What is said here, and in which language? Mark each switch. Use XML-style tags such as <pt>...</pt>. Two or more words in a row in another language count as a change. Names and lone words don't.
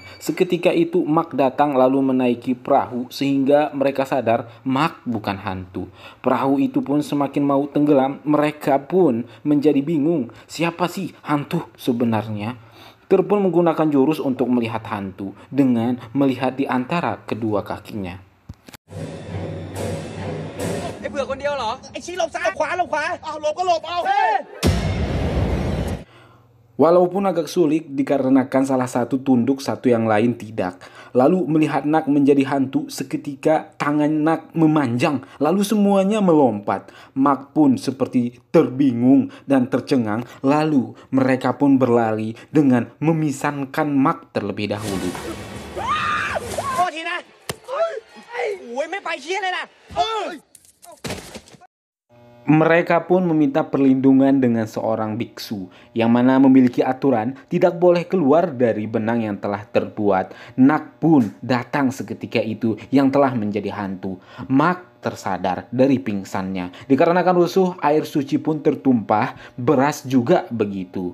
<id>Seketika itu Mark datang lalu menaiki perahu sehingga mereka sadar Mark bukan hantu. Perahu itu pun semakin mau tenggelam, mereka pun menjadi bingung, siapa sih hantu sebenarnya? Pun menggunakan jurus untuk melihat hantu dengan melihat di antara kedua kakinya.</id> <th>เบื่อคนเดียวเหรอไอ้ชี้หลบซ้ายขวาหลบขวาเอาหลบก็หลบเอา</th> <id>Walaupun agak sulit dikarenakan salah satu tunduk, satu yang lain tidak. Lalu melihat Nak menjadi hantu, seketika tangan Nak memanjang, lalu semuanya melompat. Mark pun seperti terbingung dan tercengang, lalu mereka pun berlari dengan memisahkan Mark terlebih dahulu.</id> <th>โทษทีนะโอ้ยไม่ไปเชี่ยเลยนะ</th> <id>Mereka pun meminta perlindungan dengan seorang biksu yang mana memiliki aturan tidak boleh keluar dari benang yang telah terbuat. Nak pun datang seketika itu yang telah menjadi hantu. Mark tersadar dari pingsannya. Dikarenakan rusuh, air suci pun tertumpah, beras juga begitu.</id>